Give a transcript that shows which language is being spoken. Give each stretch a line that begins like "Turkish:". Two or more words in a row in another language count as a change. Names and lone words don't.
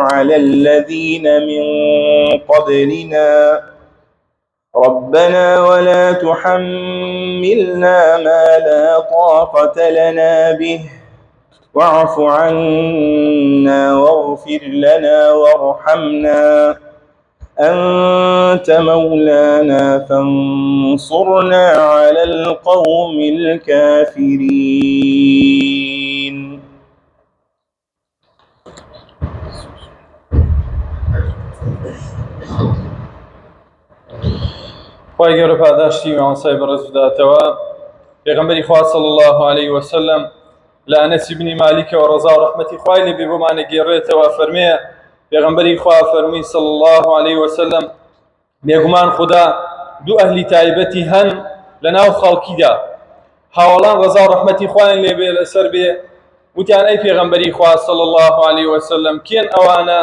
Arabic: على الذين من قبلنا، ربنا ولا تحملنا ما لا طاقة لنا به، واعف عنا واغفر لنا وارحمنا، أنت مولانا فانصرنا على القوم الكافرين.
Central Kurdish: خی گەورە پاداشتی مامۆستای بەڕێز بداتەوە. پێغەمبەری خوا
Arabic: صلی الله عليه وسلم
Central Kurdish: لە ئەنەسی بنی مالیکەوە ڕەزا و ڕەحمەتی خوای لێبێ بۆمانە گێڕێتەوە، فەرمێ پێغەمبەری خوا فەرمووی
Arabic: صلی الله عليه وسلم
Central Kurdish: بێگومان خوددا دوو ئەهلی تایبەتی هەن لەناو خەڵکیدا، هاوڵان ڕەزا و ڕەحمەتی خوایان لێبێ لەسەر بێ، وتیان ئەی پێغەمبەری خوا
Arabic: صلی الله عليه وسلم
Central Kurdish: کێن ئەوانە؟